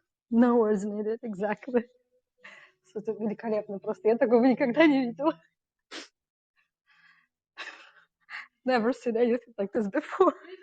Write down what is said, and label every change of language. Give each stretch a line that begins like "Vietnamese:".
English: No words needed, exactly.
Russian: Это великолепно просто. Я такого никогда не видела.
English: Never seen anything like this before.